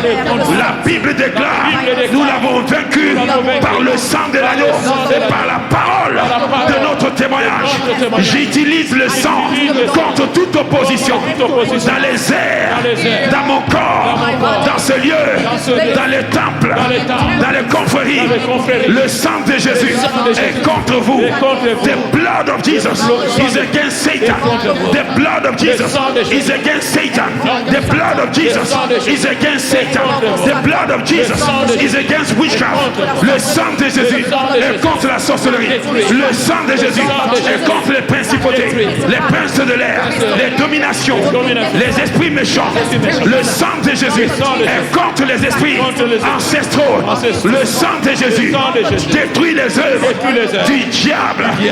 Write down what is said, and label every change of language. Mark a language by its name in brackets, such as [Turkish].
[French] La Bible déclare, nous l'avons vaincu par le sang de l'agneau et par la parole de notre témoignage. J'utilise le sang contre toute opposition dans les airs, dans mon corps, dans ce lieu, dans les temples, dans les confréries. Le sang de Jésus est contre vous. [English] The blood of Jesus is against Satan. The blood of Jesus is against Satan. The blood of Jesus is against Satan. The blood of Jesus is against witchcraft. [French] Le sang de Jésus est contre la sorcellerie. Le sang de Jésus est contre les principautés, les princes de l'air, les dominations, les esprits méchants. Le sang de Jésus est contre les esprits ancestraux. Le sang de Jésus détruit les œuvres du diable.